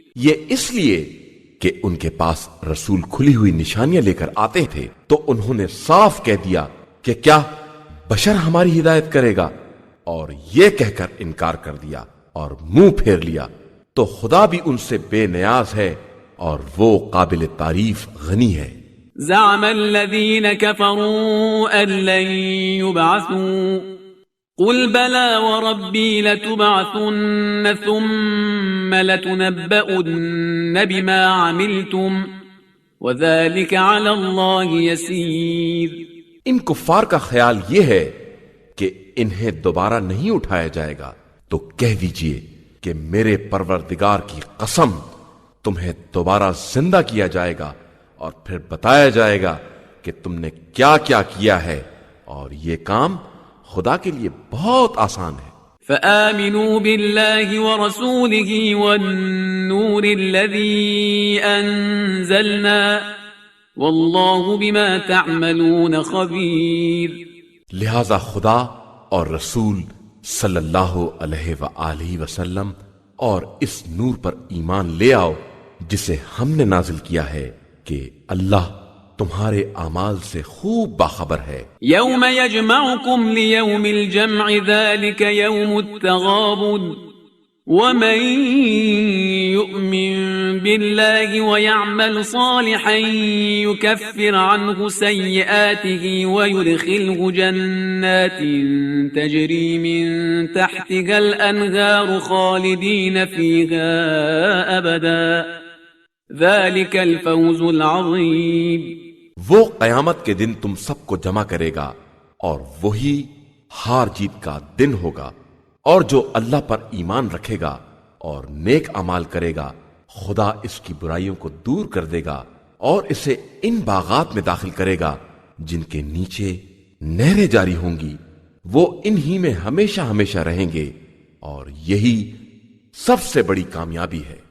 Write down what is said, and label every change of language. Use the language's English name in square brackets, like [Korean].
[Urdu] یہ اس لیے کہ ان کے پاس رسول کھلی ہوئی نشانیاں لے کر آتے تھے تو انہوں نے صاف کہہ دیا کہ کیا بشر ہماری ہدایت کرے گا، اور یہ کہہ کر انکار کر دیا اور منہ پھیر لیا، تو خدا بھی ان سے بے نیاز ہے اور وہ قابل تعریف غنی ہے. [Arabic] زعم الذين كفروا أن لن يبعثوا قل بلى وربي لتبعثن ثم لتنبؤن بما عملتم وذلك على الله يسير. [Urdu] ان کفار کا خیال یہ ہے کہ انہیں دوبارہ نہیں اٹھایا جائے گا، تو کہہ دیجئے کہ میرے پروردگار کی قسم تمہیں دوبارہ زندہ کیا جائے گا اور پھر بتایا جائے گا کہ تم نے کیا کیا کیا ہے، اور یہ کام خدا کے لیے بہت آسان ہے. [Arabic] فآمنوا بالله ورسوله والنور الذي أنزلنا واللہ بما تعملون خبیر. [Urdu] لہذا خدا اور رسول صلی اللہ علیہ وآلہ وسلم اور اس نور پر ایمان لے آؤ جسے ہم نے نازل کیا ہے کہ اللہ تمہارے اعمال سے خوب باخبر ہے. [Arabic] یوم یجمعکم لیوم الجمع ذلک یوم التغابن ومن يؤمن بالله ويعمل صالحا يكفر عنه سيئاته ويدخله جنات تجري من تحتها الأنهار خالدين فيها أبدا ذلك الفوز العظيم. [Urdu] وہ قیامت کے دن تم سب کو جمع کرے گا اور وہی ہار جیت کا دن ہوگا، اور جو اللہ پر ایمان رکھے گا اور نیک اعمال کرے گا خدا اس کی برائیوں کو دور کر دے گا اور اسے ان باغات میں داخل کرے گا جن کے نیچے نہریں جاری ہوں گی، وہ انہی میں ہمیشہ ہمیشہ رہیں گے، اور یہی سب سے بڑی کامیابی ہے.